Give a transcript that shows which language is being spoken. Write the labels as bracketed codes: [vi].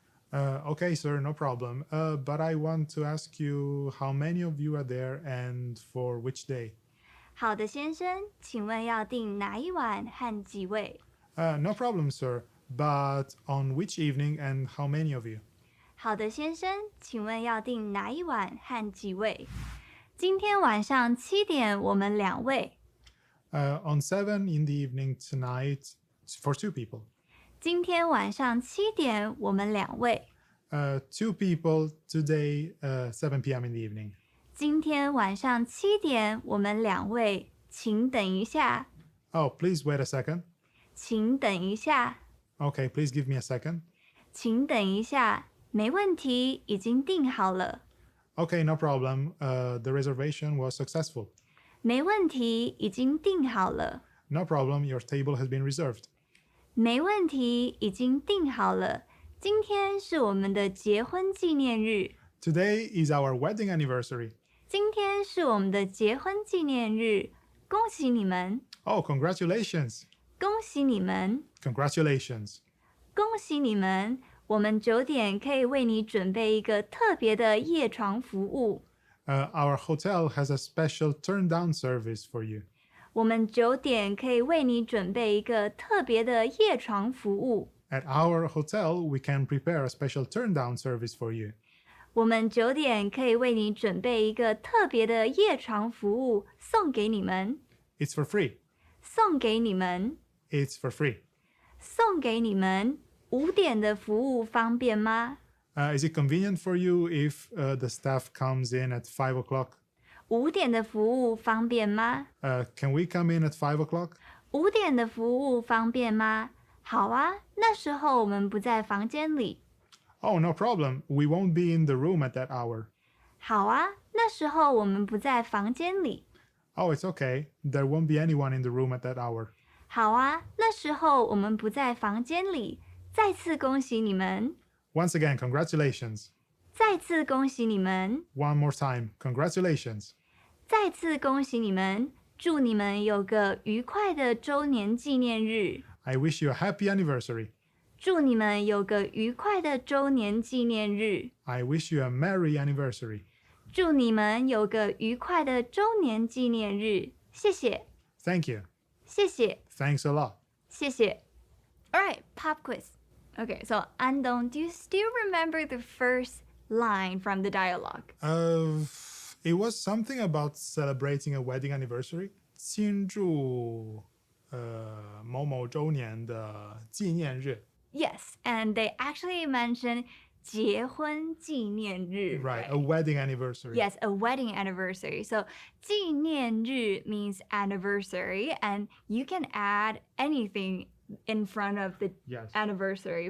[en] Okay, sir, no problem. But I want to ask you how many of you are there and for which day? [zh] 好的，先生，请问要订哪一碗和几位？ [en] No problem, sir. But on which evening and how many of you? [zh] 好的，先生，请问要订哪一碗和几位？今天晚上7点，我们2位。 [en] On 7 in the evening tonight for 2 people. [zh] 今天晚上7点，我们2位。 [en] 2 people today, 7 p.m. in the evening. [zh] 今天晚上7点，我们2位。请等一下， [en] Oh, please wait a second. [zh] 请等一下， [en] Okay, please give me a second. [zh] 请等一下，没问题，已经订好了。 [en] Okay, no problem. The reservation was successful. [zh] 没问题，已经订好了。 [en] No problem. Your table has been reserved. [zh] 没问题，已经订好了。今天是我们的结婚纪念日。 [en] Today is our wedding anniversary. [zh] 今天是我们的结婚纪念日，恭喜你们！ [en] Oh, congratulations. [zh] 恭喜你们！ [en] Congratulations. [zh] 恭喜你们！我们9点可以为你准备一个特别的夜床服务。 [en] Our hotel has a special turn-down service for you. [zh] 我们9点可以为你准备一个特别的夜床服务。 [en] At our hotel, we can prepare a special turn-down service for you. [zh] 我们9点可以为你准备一个特别的夜床服务，送给你们。 [en] It's for free. [zh] 送给你们， [en] It's for free. [zh] 送给你们。5点的服务方便吗？ [en] Is it convenient for you if the staff comes in at 5 o'clock? [zh] 5点的服务方便吗？ [en] Can we come in at 5 o'clock? [zh] 5点的服务方便吗？好啊，那时候我们不在房间里。 [en] Oh, no problem. We won't be in the room at that hour. [zh] 好啊，那时候我们不在房间里。 [en] Oh, it's okay. There won't be anyone in the room at that hour. [zh] 好啊，那时候我们不在房间里。再次恭喜你们！ [en] Once again, congratulations. [zh] 再次恭喜你们！ [en] One more time, congratulations. [zh] 再次恭喜你们！祝你们有个愉快的周年纪念日！ [en] I wish you a happy anniversary. [zh] 祝你们有个愉快的周年纪念日！ [en] I wish you a merry anniversary. [zh] 祝你们有个愉快的周年纪念日！谢谢， [en] Thank you. [zh] 谢谢， [en] Thanks a lot. [zh] 谢谢。 [en] All right, pop quiz. Okay, so Andong, do you still remember the first line from the dialogue? It was something about celebrating a wedding anniversary. [zh] 庆祝某某周年的纪念日. [en] Yes, and they actually mentioned 结婚纪念日. Right, a wedding anniversary. Yes, a wedding anniversary. So 纪念日 means anniversary, and you can add anything in front of the Yes. anniversary.